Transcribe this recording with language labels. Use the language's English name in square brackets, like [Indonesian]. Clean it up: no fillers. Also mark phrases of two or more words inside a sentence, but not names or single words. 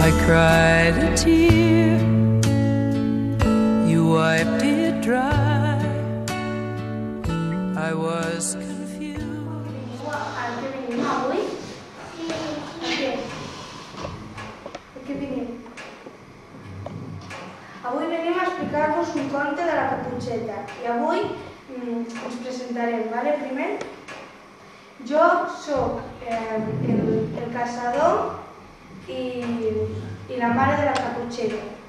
[English] cried a tear, you wiped it dry. I was confused. [Catalan] Avui venim a explicar-vos un conte de la Caputxeta i avui ens presentarem, vale? Primer, jo soc el caçador i la mare de la Caputxeta.